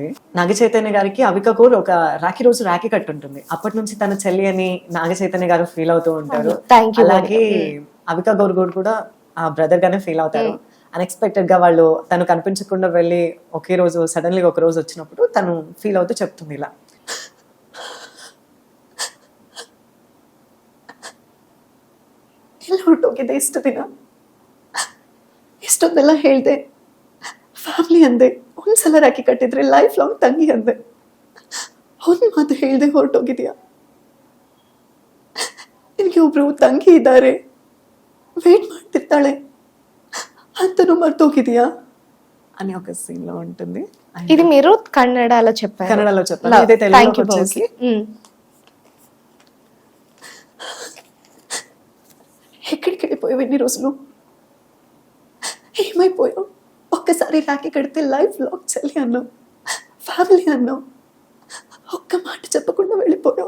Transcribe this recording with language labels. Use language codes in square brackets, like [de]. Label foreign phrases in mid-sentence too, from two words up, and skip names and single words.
[te] నాగ చైతన్య గారికి అవికా గోర్ ఒక రాఖీ రోజు రాఖీ కట్టుంటుంది. అప్పటి నుంచి తన చెల్లి అని నాగ చైతన్య గారు ఫీల్ అవుతూ ఉంటారు. అలాగే అవికా గోర్ కూడా ఆ బ్రదర్ గానే ఫీల్ అవుతారు. అన్ఎక్స్పెక్టెడ్ గా వాళ్ళు తను కనిపించకుండా వెళ్ళి ఒకే రోజు సడన్లీ ఒక రోజు వచ్చినప్పుడు తను ఫీల్ అవుతూ చెప్తుంది ఇలా, [kn] ಎಲ್ಲ ಹೊರಟೋಗಿದೆ ಇಷ್ಟು ದಿನ, ಇಷ್ಟೊಂದೆಲ್ಲ ಹೇಳ್ದೆ, ಫ್ಯಾಮಿಲಿ ಅಂದೆ, ಒಂದ್ಸಲ ರಾಖಿ ಕಟ್ಟಿದ್ರೆ [en] life long [kn] ತಂಗಿ ಅಂದೆ, ಒಂದ್ ಮಾತು ಹೇಳ್ದೆ ಹೊರಟೋಗಿದ್ಯಾ, ನಿನಗೆ ಒಬ್ರು ತಂಗಿ ಇದ್ದಾರೆ, ವೇಟ್ ಮಾಡ್ತಿರ್ತಾಳೆ ಅಂತನೂ మర్తోగిద్యా [te] అని ఒక సీన్ లో ఉంటుంది. ఇది మీరు కన్నడలో చెప్పారు? కన్నడలో చెప్పాను, ఇదే తెలుగులో వచ్చేసి ఎక్కడికి వెళ్ళిపోయావు ఎన్ని రోజులు, ఏమైపోయావు, ఒక్కసారి రాఖీ కడితే [en] life long [te] చెల్లి అన్నావు, ఫ్యామిలీ అన్నావు, ఒక్క మాట చెప్పకుండా వెళ్ళిపోయావు.